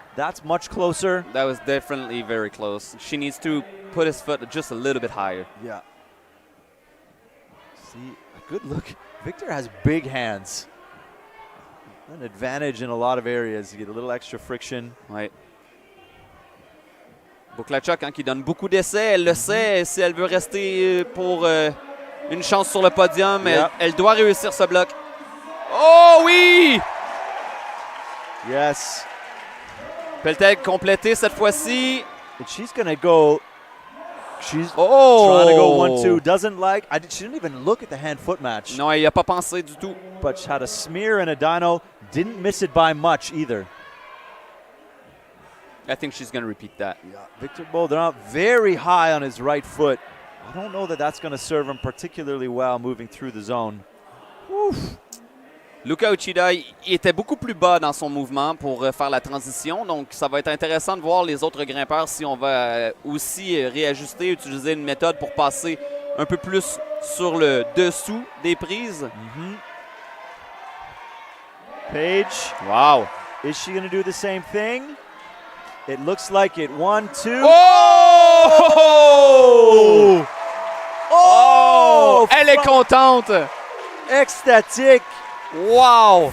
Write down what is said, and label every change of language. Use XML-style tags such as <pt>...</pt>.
<en>That's much closer. That was definitely very close. She needs to put his foot just a little bit higher. Yeah. See, a good look. Victor has big hands. An advantage in a lot of areas. You get a little extra friction.</en> <fr>Ouais. Buklachuk, qui donne beaucoup d'essais, elle le sait. Si elle veut rester pour une chance sur le podium, elle doit réussir ce bloc. Oh oui!</fr> <en>Yes.</en> <fr>Peut-elle compléter cette fois-ci?</fr> <en>And she's going to go. She's trying to go 1-2. Doesn't like. She didn't even look at the hand-foot match.</en> <fr>Non, elle n'y a pas pensé du tout.</fr> <en>But she had a smear and a dyno. Didn't miss it by much either. I think she's going to repeat that. Yeah. Victor Boulder out very high on his right foot. I don't know that that's going to serve him particularly well moving through the zone. Oof.</en> <fr>Luca Uchida était beaucoup plus bas dans son mouvement pour faire la transition. Donc, ça va être intéressant de voir les autres grimpeurs si on va aussi réajuster, utiliser une méthode pour passer un peu plus sur le dessous des prises. Mm-hmm.</fr> <en>Paige. Wow. Is she going to do the same thing? It looks like it. 1-2. Oh! Oh!</en> <fr>Elle est contente.</fr> <en>Ecstatic. Wow.</en>